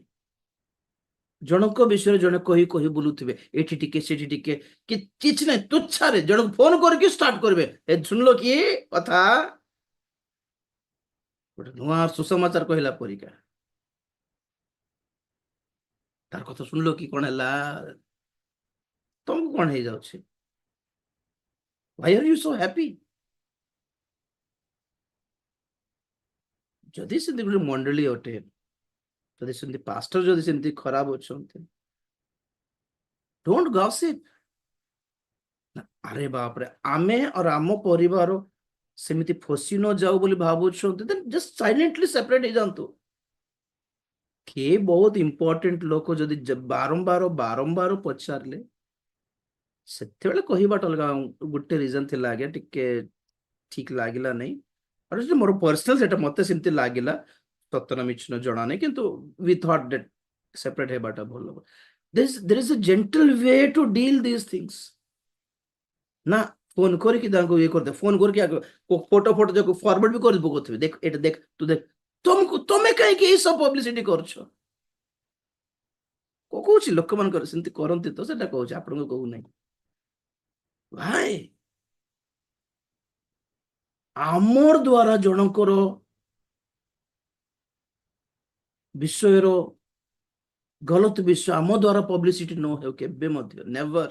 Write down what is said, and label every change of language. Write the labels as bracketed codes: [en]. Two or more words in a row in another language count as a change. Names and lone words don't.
[or] ଜଣଙ୍କ ବିଷୟରେ ଜଣେ କହି କହି ବୁଲୁଥିବେ, ଏଠି ଟିକେ ସେଠି ଟିକେ, କିଛି ନାହିଁ, ତୁଚ୍ଛାରେ ଜଣକୁ ଫୋନ କରିକି ଷ୍ଟାର୍ଟ କରିବେ, ଏ ଶୁଣିଲ କି କଥା, ଗୋଟେ ନୂଆ ସୁସମାଚାର କହିଲା ପରିକା, ତାର କଥା ଶୁଣିଲ କି କଣ ହେଲା, ତମକୁ କଣ ହେଇଯାଉଛି? [en] Why are you so happy? [or] ଯଦି ସେମିତି ଗୋଟେ ମଣ୍ଡଳୀ ଅଟେ, ଯଦି ସେମିତି ପାଷ୍ଟର ଯଦି ସେମିତି ଖରାପ ଅଛନ୍ତି, [en] don't gossip. [or] ଆରେ ବାପରେ, ଆମେ और ଆମ ପରିବାର ସେମିତି ଫସି ନ ଯାଉ ବୋଲି ଭାବୁଛନ୍ତି, [en] then just silently separate ହେଇଯାଆନ୍ତୁ। [or] କିଏ ବହୁତ ଇମ୍ପୋର୍ଟାଣ୍ଟ ଲୋକ ଯଦି ବାରମ୍ବାର ବାରମ୍ବାର ପଚାରିଲେ, ସେତେବେଳେ କହିବାଟା ଅଲଗା। ଗୋଟେ ରିଜନ ଥିଲା ଆଜ୍ଞା, ଟିକେ ଠିକ ଲାଗିଲା ନାହିଁ, ଆଉ ସେଟା ମୋର ପର୍ସନାଲ, ସେଟା ମତେ ସେମିତି ଲାଗିଲା, ସତନା ମିଛନ ଜଣା ନାହିଁ, କିନ୍ତୁ [en] we thought that separate [or] ହେବାଟା ଭଲ। [en] there is a gentle way to deal these things। [or] ନା ଫୋନ କରିକି ତାଙ୍କୁ ଇଏ କରିଦେ, ଫୋନ କରିକି ଫଟୋ ଫଟୋ ଯାକୁ ଫରୱାର୍ଡ ବି କରି ପକଉଥିବେ, ଦେଖ ଏଇଟା ଦେଖ, ତୁ ଦେଖ, ତମେ କାହିଁକି ଏଇ ସବୁ ପବ୍ଲିସିଟି କରୁଛ? କହୁଛି ଲୋକମାନଙ୍କର ସେମିତି କରନ୍ତି, ତ ସେଟା କହୁଛି, ଆପଣଙ୍କୁ କହୁନାହିଁ। ଭାଇ, ଆମର ଦ୍ଵାରା ଜଣଙ୍କର ବିଷୟର ଗଲତ ବିଷୟ ଆମ ଦ୍ଵାରା ପବ୍ଲିସିଟି ନ ହେଉ କେବେ ମଧ୍ୟ, ନେଭର।